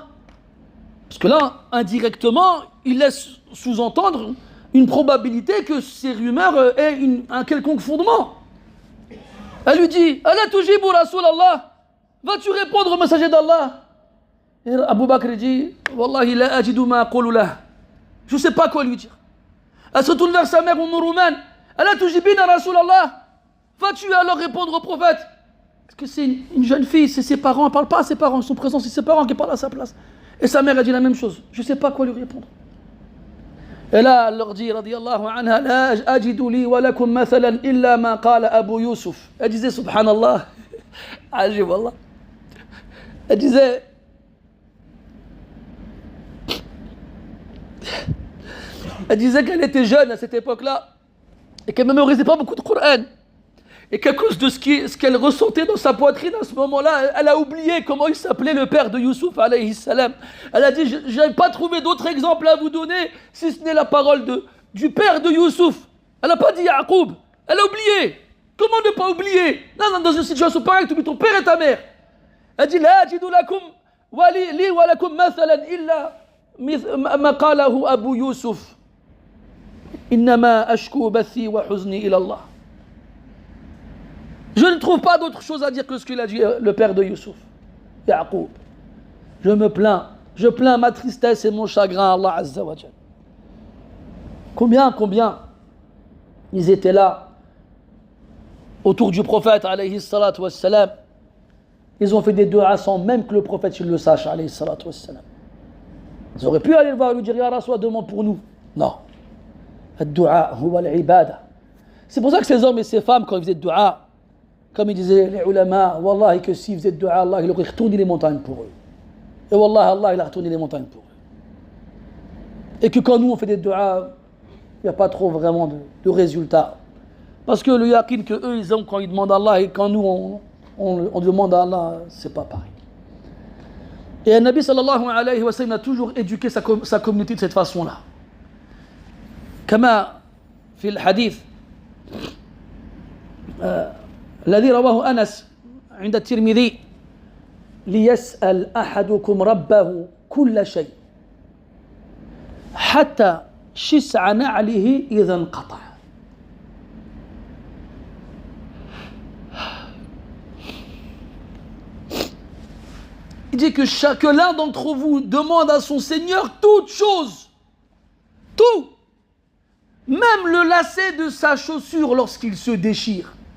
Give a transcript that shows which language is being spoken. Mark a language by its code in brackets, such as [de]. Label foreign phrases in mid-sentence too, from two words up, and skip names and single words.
[fr] Parce que là, indirectement, il laisse sous-entendre une probabilité que ces rumeurs aient un quelconque fondement. Elle lui dit, [ar] ألا تجيب رسول الله. [fr] Vas-tu répondre au messager d'Allah? Et Abu Bakr dit, [ar] والله لا أجد ما أقول له. [fr] Je ne sais pas quoi lui dire. Elle se retourne vers sa mère, Rouman. [ar] ألا تجيبين رسول الله. [fr] Vas-tu alors répondre au prophète? Parce que c'est une jeune fille, c'est ses parents, elle ne parle pas à ses parents, ils sont présents, c'est ses parents qui parlent à sa place. Et sa mère a dit la même chose. Je ne sais pas quoi lui répondre. Et là, elle leur dit, [ar] رضي الله عنها، لا أجد لي ولكم مثلا إلا ما قال أبو يوسف. [fr] Elle disait, subhanallah, ajib Allah. Elle disait, qu'elle était jeune à cette époque-là et qu'elle ne mémorisait pas beaucoup de Coran. Et qu'à cause de ce qu'elle ressentait dans sa poitrine à ce moment-là, elle a oublié comment il s'appelait le père de Youssouf [ar] عليه السلام. [fr] Elle a dit, je n'avais pas trouvé d'autres exemples à vous donner si ce n'est la parole du père de Youssouf. Elle n'a pas dit Yaqub, elle a oublié. Comment ne pas oublier? Non, dans une situation pareille, tu oublies ton père et ta mère. Elle dit, [ar] لا أجد لكم لي ولكم مثلا إلا ما قاله أبو يوسف. إنما أشكو بثي وحزني إلى الله. [fr] Je ne trouve pas d'autre chose à dire que ce qu'il a dit le père de Youssouf, Yaqub. Je plains ma tristesse et mon chagrin à Allah [ar] عز وجل. [fr] Combien ils étaient là autour du prophète [ar] عليه الصلاة والسلام. [fr] Ils ont fait des du'as sans même que le prophète il le sache [ar] عليه الصلاة والسلام. [fr] Ils auraient pu aller le voir et lui dire [ar] يا رسول, [fr] demande pour nous. Non. [ar] الدعاء هو العبادة. [fr] C'est pour ça que ces hommes et ces femmes, quand ils faisaient du'a, comme ils disaient les ulama, Wallahi que s'ils faisaient du'a, Allah il aurait retourné les montagnes pour eux. Et Wallah, Allah il a retourné les montagnes pour eux. Et que quand nous on fait des du'a, il n'y a pas trop vraiment de résultats. Parce que le yaqin que eux ils ont quand ils demandent à Allah et quand nous on demande à Allah, c'est pas pareil. Et le Nabi [ar] صلى الله عليه وسلم [fr] a toujours éduqué sa communauté de cette façon-là. [ar] كما في الحديث الذي رواه أنس عند الترمذي ليسأل أحدكم ربه كل شيء حتى شسع نعله إذا انقطع. [fr] Il dit que l'un d'entre vous demande à son Seigneur toute chose, tout, même le lacet de sa chaussure lorsqu'il se déchire.